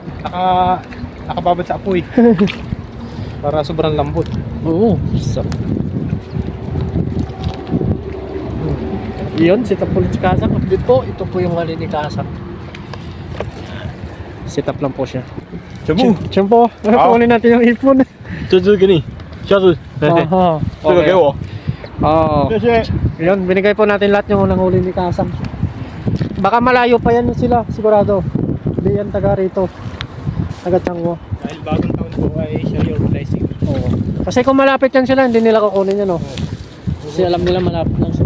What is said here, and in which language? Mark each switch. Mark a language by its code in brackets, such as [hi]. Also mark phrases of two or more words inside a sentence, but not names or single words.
[tl] nakababad sa apoy. Para sobrang lambot. Oo. Sarap. Yun, sit up ulit si Kasang. Update po, ito po yung hali ni Kasang. Sit up lang po siya. Siyan po, kunin natin yung ipon. [zh] 这只给你，下次 [tl] Aha. [zh] 这个给我， [tl] Oo. [zh] 谢谢。 [tl] Yun, binigay po natin lahat yung unang huli ni Kasang. Baka malayo pa yan sila, sigurado. Hindi yan taga rito. Taga Tiangwa. Dahil bagong taon po ay [en] share your blessing. [tl] Oo. Kasi kung malapit yan sila, hindi nila kukunin yan, oh. Kasi alam nila malapit lang sila.